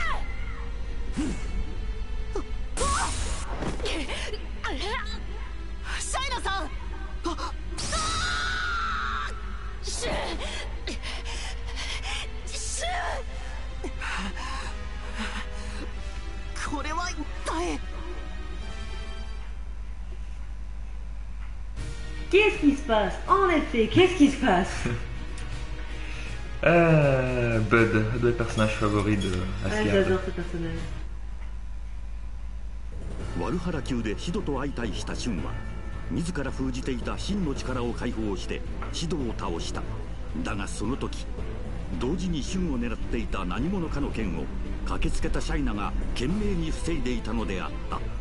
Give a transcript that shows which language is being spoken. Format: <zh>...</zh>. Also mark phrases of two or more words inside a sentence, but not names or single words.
<ja>イナさん。シュン、シュン。これは一体。</ja> <fr>Qu'est-ce qui se passe? En effet, qu'est-ce qui se passe? Bud, un de mes personnages favoris de Asgard. J'adore ce personnage.</fr> <ja>ワルハラ宮でシドと相対したシュンは自ら封じていた真の力を解放してシドを倒した。だがその時同時にシュンを狙っていた何者かの剣を駆けつけたシャイナが懸命に防いでいたのであった。</ja>